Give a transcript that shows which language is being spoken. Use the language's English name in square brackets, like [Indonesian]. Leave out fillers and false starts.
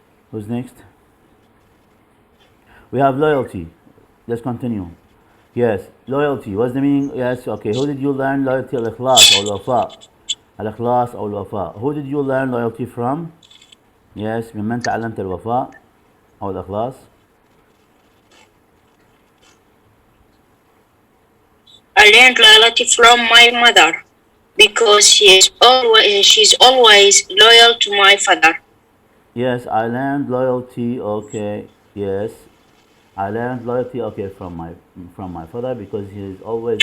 [English] Who's next? We have loyalty. Let's continue. Yes, loyalty. What's the meaning? Yes, okay. Who did you learn loyalty? Al-ikhlas or al-wafa. Al-ikhlas or al-wafa. Who did you learn loyalty from? [Arabic] Yes, ممن تعلمت الوفاء أو الإخلاص. [English] I learned loyalty from my mother because she's always loyal to my father. Yes, I learned loyalty. Okay, yes, I learned loyalty. Okay, from my father because he is always